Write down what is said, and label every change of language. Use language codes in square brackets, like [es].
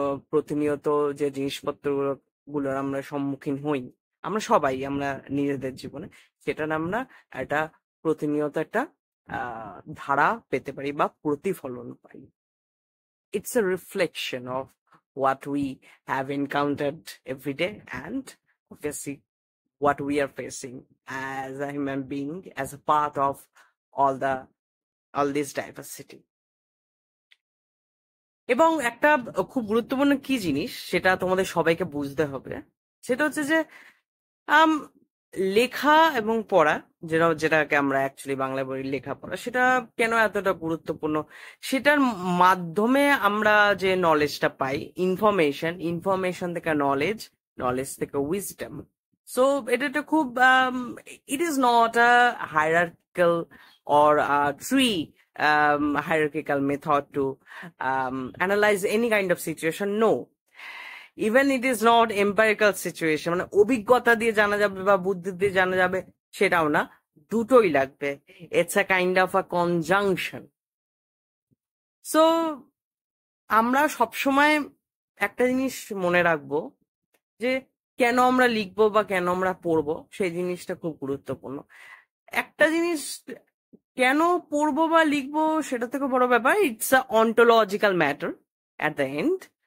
[bn] প্রতিনিয়ত যে জিনিসপত্রগুলোর আমরা সম্মুখীন হই, আমরা সবাই আমরা নিজেদের জীবনে, সেটার আমরা একটা প্রতিনিয়ত একটা ধারা পেতে পারি বা প্রতিফলন পাই। [en] It's a reflection of what we have encountered every day and obviously what we are facing as a human being, as a part of all this diversity. [bn] এবং একটা খুব গুরুত্বপূর্ণ কি জিনিস সেটা তোমাদের সবাইকে বুঝতে হবে, সেটা হচ্ছে যে লেখা এবং পড়া, যেটাকে আমরা অ্যাকচুয়ালি বাংলা বলি লেখাপড়া, সেটা কেন এতটা গুরুত্বপূর্ণ, সেটার মাধ্যমে আমরা যে নলেজটা পাই, ইনফরমেশন থেকে নলেজ থেকে উইজডম। সো এটা খুব [en] it is not a hierarchical or a tree hierarchical method to analyze any kind of situation. No, even it is not empirical situation, [bn] মানে অভিজ্ঞতা দিয়ে জানা যাবে বা বুদ্ধি দিয়ে জানা যাবে সেটাও না, দুটোই লাগবে। [en] It's a kind of a conjunction. [bn] So আমরা সবসময় একটা জিনিস মনে রাখবো যে কেন আমরা লিখবো বা কেন আমরা পড়বো, সেই জিনিসটা খুব গুরুত্বপূর্ণ। একটা জিনিস কেন পড়বো বা লিখবো সেটা থেকে বড় ব্যাপার, [en] It's a ontological matter at the end.